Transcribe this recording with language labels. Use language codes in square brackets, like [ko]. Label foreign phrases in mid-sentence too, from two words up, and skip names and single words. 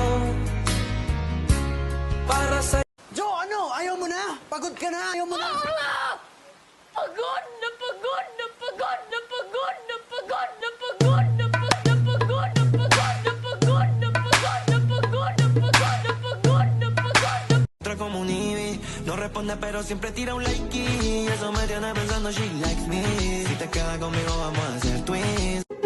[tl] Para sa Jo, ano? Ayaw mo na? Pagod ka na? Ayaw mo na? Pagod na pagod. [es] Entra como un nive, no responde pero siempre tira un like y eso me tiene pensando [en] she likes me. [es] Si te quedas conmigo vamos a hacer twins.